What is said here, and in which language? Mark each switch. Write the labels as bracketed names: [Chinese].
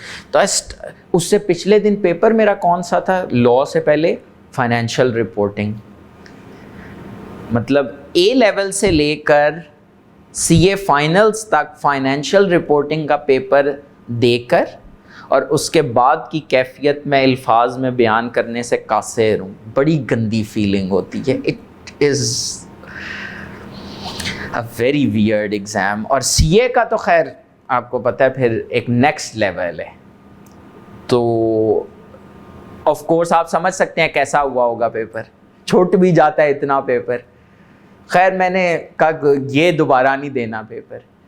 [Urdu] تو اس سے پچھلے دن پیپر میرا کون سا تھا؟ لا سے پہلے فائنینشیل رپورٹنگ. مطلب اے لیول سے لے کر سی اے فائنلز تک فائنینشیل رپورٹنگ کا پیپر دے کر، اور اس کے بعد کی کیفیت میں الفاظ میں بیان کرنے سے قاصر ہوں. بڑی گندی فیلنگ ہوتی ہے. [English] It is a very weird exam. [Urdu] اور سی اے کا تو خیر آپ کو پتہ ہے پھر ایک نیکسٹ لیول ہے. تو آف کورس آپ سمجھ سکتے ہیں کیسا ہوا ہوگا پیپر. چھوٹ بھی جاتا ہے اتنا پیپر. خیر میں نے کہا یہ دوبارہ نہیں دینا پیپر.